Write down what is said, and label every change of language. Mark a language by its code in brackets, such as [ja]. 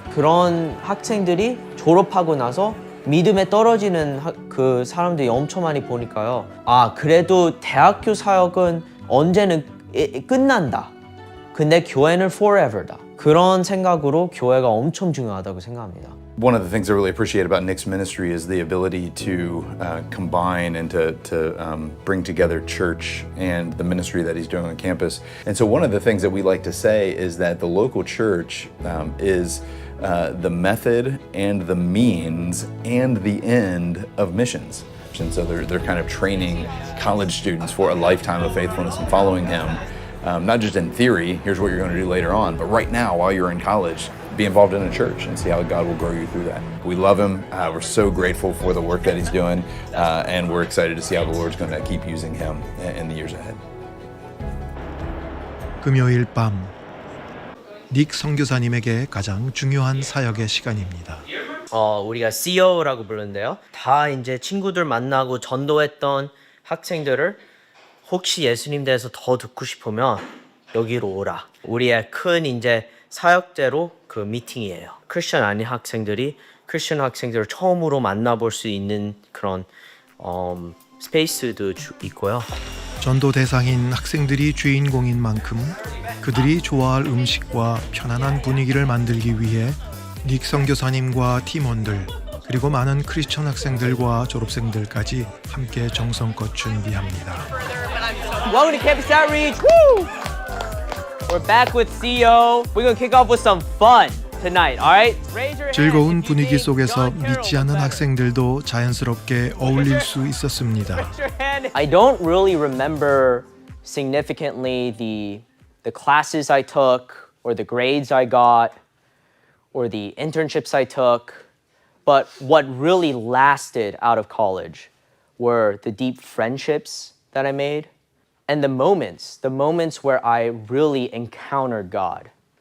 [ko] 그런 학생들이 졸업하고 나서 믿음에 떨어지는 그 사람들이 엄청 많이 보니까요. 그래도 대학교 사역은 언제는 끝난다. 근데 교회는 forever다. 그런 생각으로 교회가 엄청 중요하다고 생각합니다. [en] One of the things I really appreciate about Nick's ministry is the ability to combine and to bring together church and the ministry that he's doing on campus. And so one of the things that we like to say is that the local church is the method and the means and the end of missions. And so they're kind of training college students for a lifetime of faithfulness and following him. Not just in theory, here's what you're going to do later on, but right now while you're in college, be involved in a church and see how God will grow you through that. We love him. We're so grateful for the work that he's doing, and we're excited to see how the Lord's going to keep using him in the years ahead. [ko] 금요일 밤 닉 선교사님에게 가장 중요한 사역의 시간입니다. 우리가 CO라고 부르는데요. 다 이제 친구들 만나고 전도했던 학생들을 혹시 예수님 대해서 더 듣고 싶으면 여기로 오라. 우리의 큰 이제 사역대로 그 미팅이에요. 크리스천 아닌 학생들이 크리스천 학생들을 처음으로 만나볼 수 있는 그런 스페이스도 있고요. 전도 대상인 학생들이 주인공인 만큼 그들이 좋아할 음식과 편안한 분위기를 만들기 위해 닉 선교사님과 팀원들 그리고 많은 크리스천 학생들과 졸업생들까지 함께 정성껏 준비합니다. [en] Welcome to Campus Outreach. Woo! We're back with CEO. We're gonna kick off with some fun tonight. All right? Raise your hand. [ko] 즐거운 분위기 속에서 믿지 않는 학생들도 자연스럽게 어울릴 수 있었습니다. [en] I don't really remember significantly the classes I took or the grades I got or the internships I took, but what really lasted out of college were the deep friendships that I made and the moments where I really encountered God.